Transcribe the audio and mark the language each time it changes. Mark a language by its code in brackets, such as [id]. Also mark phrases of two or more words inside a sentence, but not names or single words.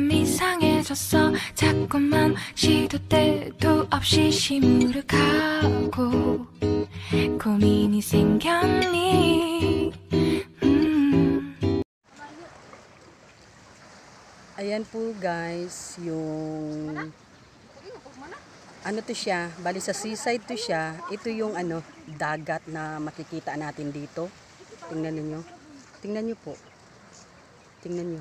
[ko] 이상해졌어 자꾸만 시도 때도 없이 시무룩하고 고민이 생겼니. [tl] Ayan po guys, yung ano to siya, bali sa seaside to siya. Ito yung ano, dagat na makikita natin dito. Tingnan niyo. Tingnan niyo po. Tingnan niyo.